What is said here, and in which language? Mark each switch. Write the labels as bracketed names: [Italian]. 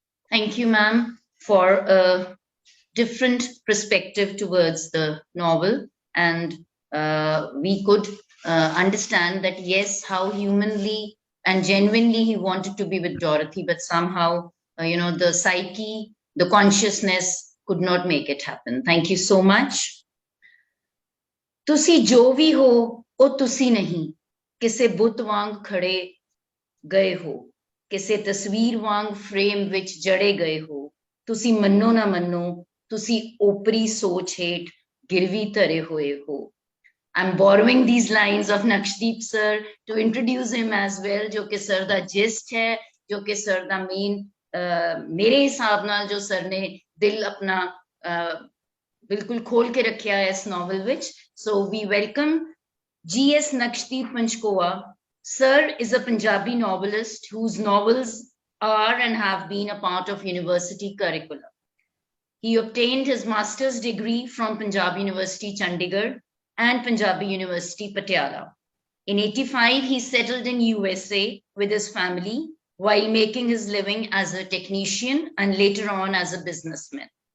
[English] Thank you, ma'am, for a different perspective towards the novel. And we could understand that, yes, how humanly and genuinely he wanted to be with Dorothy, but somehow, the psyche, the consciousness could not make it happen. Thank you so much. [Punjabi] ਤੁਸੀਂ ਜੋ ਵੀ ਹੋ ਉਹ ਤੁਸੀਂ ਨਹੀਂ ਕਿਸੇ ਬੁੱਤ ਵਾਂਗ ਖੜੇ ਗਏ ਹੋ ਕਿਸੇ ਤਸਵੀਰ ਵਾਂਗ ਫਰੇਮ ਵਿੱਚ ਜੜੇ ਗਏ ਹੋ ਤੁਸੀਂ ਮੰਨੋ ਨਾ ਮੰਨੋ ਤੁਸੀਂ ਓਪਰੀ ਸੋਚ ਹੇਠ ਗਿਰਵੀ ਧਰੇ ਹੋਏ ਹੋ [English] I'm borrowing these lines of Nakshdeep sir to introduce him as well [Punjabi] ਜੋ ਕਿ sir ਦਾ gist ਹੈ ਜੋ ਕਿ sir ਦਾ main ਮੇਰੇ ਹਿਸਾਬ ਨਾਲ ਜੋ sir ਨੇ ਦਿਲ ਆਪਣਾ ਬਿਲਕੁਲ ਖੋਲ ਕੇ ਰੱਖਿਆ ਹੈ ਇਸ novel ਵਿੱਚ [English] So we welcome [Punjabi] G.S. [English] Nakshdeep Panjkoha. Sir is a Punjabi novelist whose novels are and have been a part of university curriculum. He obtained his master's degree from Punjab University, Chandigarh and Punjabi University, Patiala. In 1985, he settled in USA with his family while making his living as a technician and later on as a businessman.